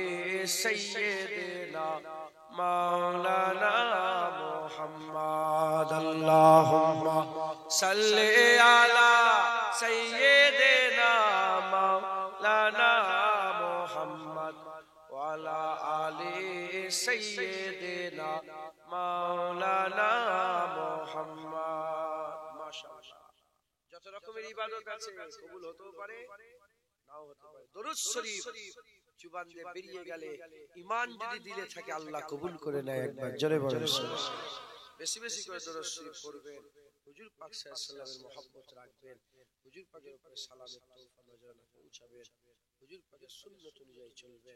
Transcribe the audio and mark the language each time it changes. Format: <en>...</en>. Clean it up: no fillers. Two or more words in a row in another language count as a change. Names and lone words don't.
<ar>سیدنا مولانا محمد اللہم صلی علی سیدنا مولانا محمد وعلی آل سیدنا مولانا</ar> <bn>محمد ماشاءاللہ যত রকমের ইবাদত আছে কবুল হতেও পারে নাও হতে পারে। দরুদ শরীফ জুবান দিয়ে বেরিয়ে গেলে ঈমান যদি দিলে থাকে আল্লাহ কবুল করে নেয়। একবার জোরে বলেন বেশি বেশি করে দরুদ শরীফ পড়বেন, হুজুর পাক</bn> <ar>صلى الله عليه وسلم</ar> <bn>মহব্বত রাখবেন, হুজুর পাকের উপরে সালামের তৌফা নজরানা পৌঁছাবেন, হুজুর পাকের সুন্নাত অনুযায়ী চলবেন।</bn>